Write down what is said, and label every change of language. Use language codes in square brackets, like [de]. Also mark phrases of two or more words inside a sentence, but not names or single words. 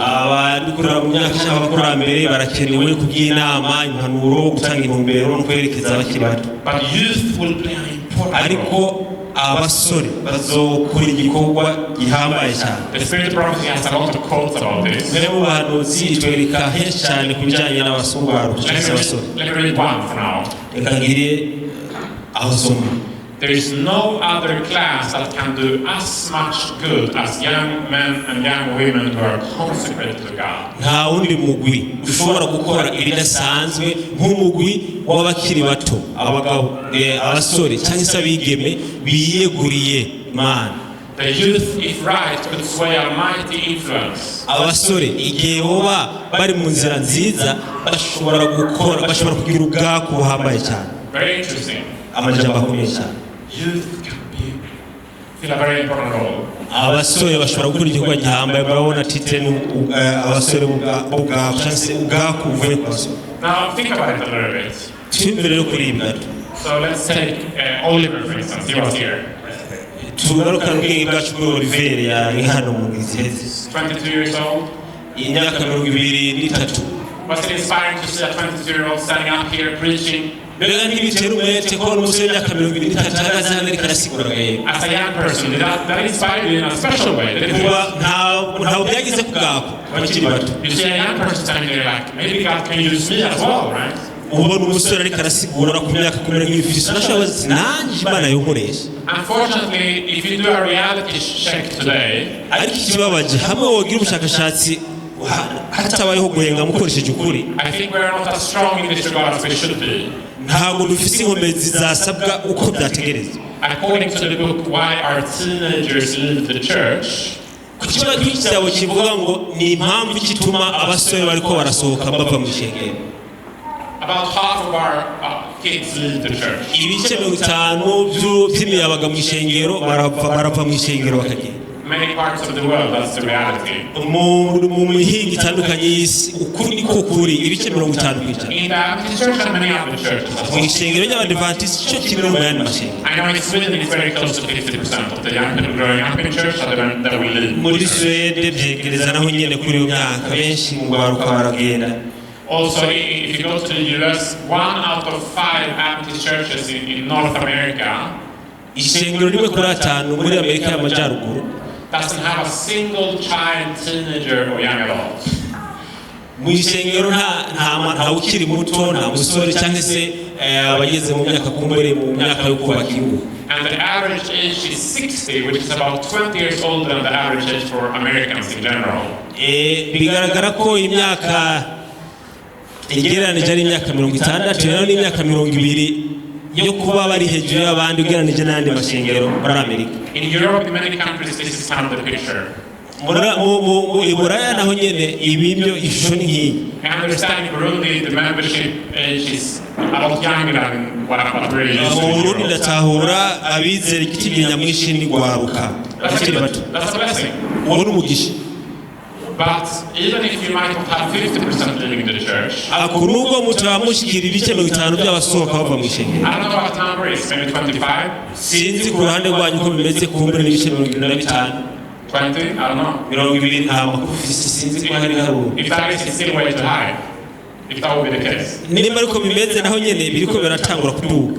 [rn] abadukurira mu myaka y'abakurambere barakenewe kugira inama, impanuro, gutanga intumbero no kwerekeza abakiri bato. [en] But youth will play an important [rn] ariko [en] role. [rn] abasore bazokora igikorwa gihambaye cyane. [en] The Spirit prophecy has a lot of quotes about this. [rn] mbere mu bahanuzi itwereka henshi cyane ku bijyanye n'abasungwaru cyangwa se abasore. [en] Let me read one for now. [rn] reka ngire aho soma. [en] There is no other class that can do as much good as young men and young women who are consecrated to God. [rn] nta wundi mugwi ushobora gukora ibidasanzwe nk'umugwi w'abakiri bato, abagabo, abasore cyangwa se abigeme biyeguriye Imana. [en] The youth, if right, could sway a mighty influence. [rn] abasore igihe boba bari mu nzira nziza bashobora kugira ubwako buhambaye cyane. [en] Very interesting. [rn] amajambo akomeye cyane. [en] Youth can be fill a very important role. [rn] abasore bashobora gukora igikorwa gihambaye murabona titre ni abasore ubwa chance ubwakuvuye kwaso. [en] Now think about it a little bit. [rn] Twimvire rero kuri ibi gato. [en] So let's take Oliver for instance. He was here. [rn] Tugaruka ubwenge bwacu kuri Oliver yari hano mu Gizezi. [en] 22 years old. [rn] Imyaka 23. [en] Was it inspiring to see a 22-year-old standing up here preaching? [rn] Mbega ntibitera umwete ko umusore w'imyaka 23 ahagaze hano ariko arasigura gaye. [en] As a young person, did that inspired you in a special way? [rn] Ntawe byagize ku bwako bakiri bato. [en] You see a young person standing there like, maybe God can use me as well, right? [rn] Ubona umusore ariko arasigura ku myaka 23 nashobora nanjye Imana yonkoresha. [en] Unfortunately, if you do a reality check today, [rn] ariko ikibabaje hamwe wogira ubushakashatsi hatabayeho guhenga mukoresheje ukuri. [en] I think we are not as strong in this regard as we should be. [rn] Ntabwo dufise inkomezi zasabwa uko byategerezwa. [en] According to the book Why Our Teenagers Leave the Church, [rn] ku kibazo cy'igitabo kivuga ngo ni impamvu gituma abasore bariko barasohoka bava mu ishengero. [en] About half of our kids leave the church. [rn] Ibice 50 by'imiyabaga mu ishengero barava mu ishengero bakagenda. [en] Many parts of the world, that's the reality. [rn] Mu mihinga itandukanye y'isi ukuri niko kuri ibice 50%. [en] In the Baptist church and many other churches. [rn] Mu ishengero ry'Abadventist cyo kimwe mu yandi mashengero. [en] I know in Sweden it's very close to 50% of the young people growing up in church that will leave. [rn] Muri Sweden byegereza naho nyene kuri myaka benshi mu Ugwaruka baragenda. [en] Also, if you go to the US, 1 out of 5 Baptist churches in North America [rn] ishengero rimwe kuri 5 muri Amerika y'Amajyaruguru [en] doesn't have a single child, teenager or young adult. [rn] Mu ishengero nta ukiri muto nta musore cyangwa se abageze mu myaka kumbere mu myaka yo kubaka ingo. [en] And the average age is 60, which is about 20 years older than the average age for Americans in general. [rn] Bigaragara ko imyaka igereranije ari imyaka 60 rero n'imyaka 20 yo kuba bari hejuru y'abandi ugereranije n'andi mashengero muri Amerika. [en] In Europe, in many countries, this is kind of the picture. [rn] Mu Buraya naho nyene ibibyo ishusho ni nk'iyi. [en] I understand in Burundi the membership age is a lot younger than what we're used to. [rn] Mu Burundi ndatahura abizera igiti nyamwinshi ni Ugwaruka. [en] That's a blessing. [rn] Uwo ni umugisha. [en] But even if you might not have 50% leaving the church, [rn] nubwo mutamushikira ibice 50 by'abasohoka bava mu ishengero. [en] I don't know what the number is, maybe 25? [rn] Sinzi ku ruhande rwanyu ko bimeze kumbere n'ibice 25. [en] 20? I don't know. [rn] 20 nta makuru sinzi ko hari haruko. [en] If that is, it's still way too high. If that would be the case. [rn] Nimba ariko bimeze naho nyene biriko biratangura kuduga.